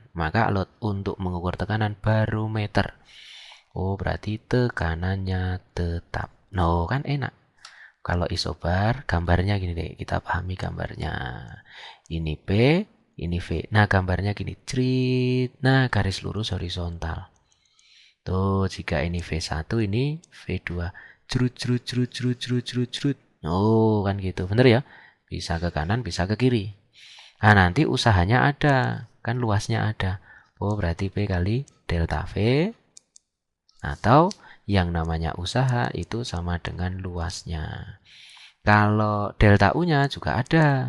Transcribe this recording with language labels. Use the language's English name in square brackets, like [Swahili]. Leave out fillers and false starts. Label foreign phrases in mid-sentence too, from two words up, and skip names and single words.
[Indonesian] Maka alat untuk mengukur tekanan barometer. Oh, berarti tekanannya tetap. No, kan enak. Kalau isobar, gambarnya gini deh. Kita pahami gambarnya. Ini P, ini V. Nah, gambarnya gini. Crit. Nah, garis lurus horizontal. Tuh, jika ini V1, ini V2. Cerut, cerut, cerut, cerut, cerut, cerut, cerut. Oh, kan gitu. Bener ya? Bisa ke kanan, bisa ke kiri. Nah, nanti usahanya ada. Kan luasnya ada. Oh, berarti P kali delta V. Atau yang namanya usaha itu sama dengan luasnya. Kalau delta U-nya juga ada.